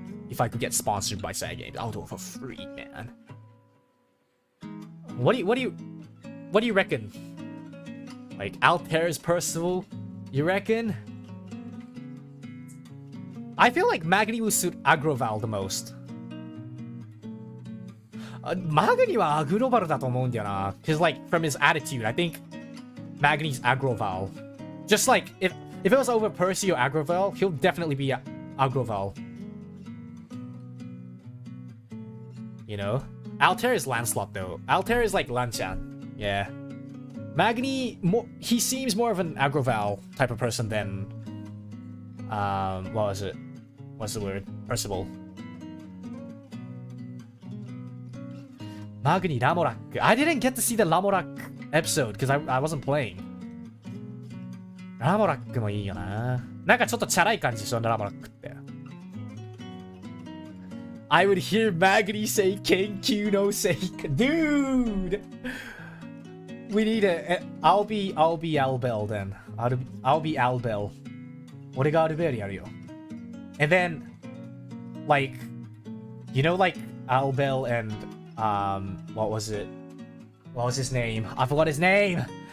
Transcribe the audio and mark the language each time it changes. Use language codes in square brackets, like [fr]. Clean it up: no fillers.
[en] If I could get sponsored by Cygames, I'll do it for free, man. What do you reckon? Like, Altair's Percival? You reckon? I feel like Magni will suit Agroval the most. [ja] Magni は Agroval だと思うんだよな. [en] Cause like, from his attitude, I think Magni's Agroval. Just like, if it was over Percy or Agroval, he'll definitely be Agroval. You know? Altair is Lancelot though. Altair is like Lanchan. Yeah. Magni, he seems more of an Agroval type of person than... what was it? What's the word? Percival. Magni, Lamorak. I didn't get to see the Lamorak episode because I wasn't playing. [ja] Lamorak もいいよな。なんかちょっとチャラい感じでしょ、Lamorak って。 [en] I would hear Magni say Kenkyu no sake. Dude! We need a... I'll be Albel then. I'll be Albel. [ja] 俺がアルベルやるよ。 [en] And then, like, you know, like, Albel and, what was it? What was his name? I forgot his name!